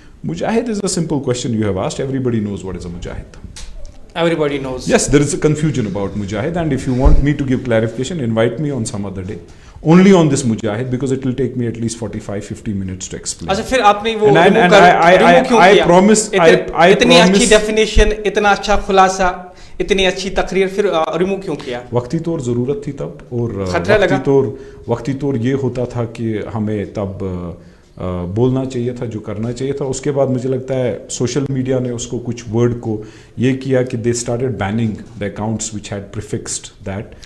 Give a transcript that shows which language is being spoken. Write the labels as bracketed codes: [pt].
[en] Mujahid is a simple question you have asked. Everybody knows what is a Mujahid. Everybody knows. Yes, there is a confusion about Mujahid, and if you want me to give clarification, invite me on some other day. Only on this Mujahid, because it will take me at least 45-50 minutes to explain. [ur] اچھا, پھر آپ نے وہ [en] I promise [ur] اتنی اچھی definition, اتنا اچھا خلاصہ, اتنی اچھی تقریر, پھر ریموو کیوں کیا؟ وقتی طور ضرورت تھی تب, اور وقتی طور یہ ہوتا تھا کہ ہمیں تب بولنا چاہیے تھا جو کرنا چاہیے تھا. اس کے بعد مجھے لگتا ہے سوشل میڈیا نے اس کو کچھ ورڈ کو یہ کیا کہ [en] they started banning the accounts which had prefixed that.